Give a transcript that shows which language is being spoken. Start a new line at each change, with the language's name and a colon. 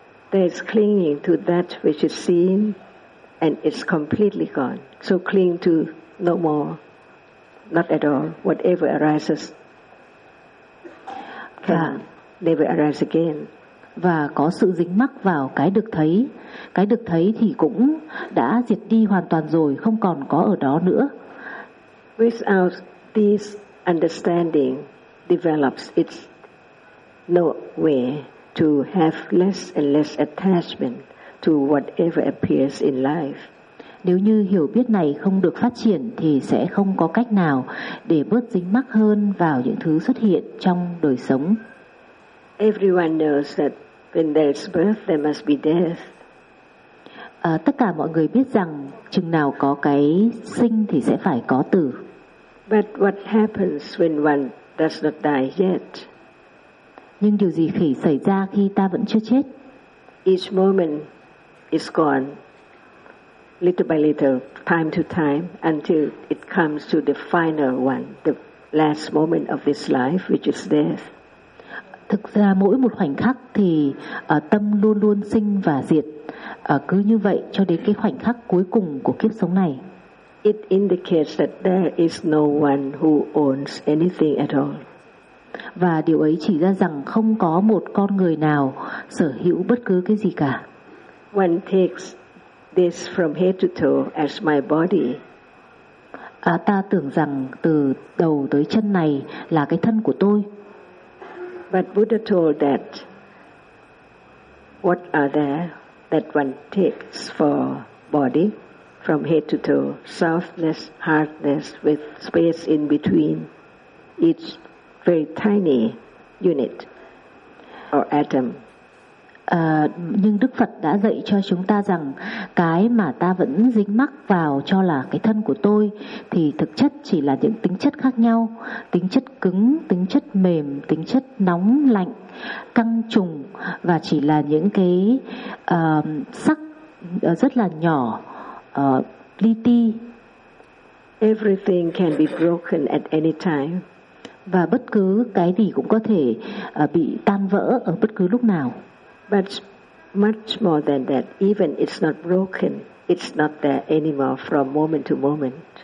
English: There is clinging to that which is seen and it's completely gone. So cling to no more, not at all, whatever arises can never arise again.
Vietnamese: Và có sự dính mắc vào cái được thấy. Cái được thấy thì cũng đã diệt đi hoàn toàn rồi, không còn có ở đó nữa.
English: Without this understanding develops, it's no way to have less and less attachment to whatever appears in life.
Vietnamese: Nếu như hiểu biết này không được phát triển thì sẽ không có cách nào để bớt dính mắc hơn vào những thứ xuất hiện trong đời sống.
English: Everyone knows that when there is birth, there must be death.
Vietnamese: Tất cả mọi người biết rằng chừng nào có cái sinh thì sẽ phải có tử.
English: But what happens when one does not die yet?
Vietnamese: Nhưng điều gì khi xảy ra khi ta vẫn chưa chết?
English: Each moment is gone, little by little, time to time, until it comes to the final one, the last moment of this life, which is death.
Vietnamese: Thực ra mỗi một khoảnh khắc thì tâm luôn luôn sinh và diệt, cứ như vậy cho đến cái khoảnh khắc cuối cùng của kiếp sống này.
English: It indicates that there is no one who owns anything at all.
Vietnamese: Và điều ấy chỉ ra rằng không có một con người nào sở hữu bất cứ cái gì cả.
English: One takes this from head to toe as my body.
Vietnamese: Ta tưởng rằng từ đầu tới chân này là cái thân của tôi.
English: But Buddha told that what are there that one takes for body from head to toe, softness, hardness with space in between, each very tiny unit or atom.
Vietnamese: Nhưng Đức Phật đã dạy cho chúng ta rằng cái mà ta vẫn dính mắc vào cho là cái thân của tôi thì thực chất chỉ là những tính chất khác nhau, tính chất cứng, tính chất mềm, tính chất nóng lạnh, căng trùng, và chỉ là những cái sắc rất là nhỏ, li ti.
English: Everything can be broken at any time.
Vietnamese: Và bất cứ cái gì cũng có thể bị tan vỡ ở bất cứ lúc nào.
English: But much more than that, even it's not broken, it's not there anymore from moment to moment.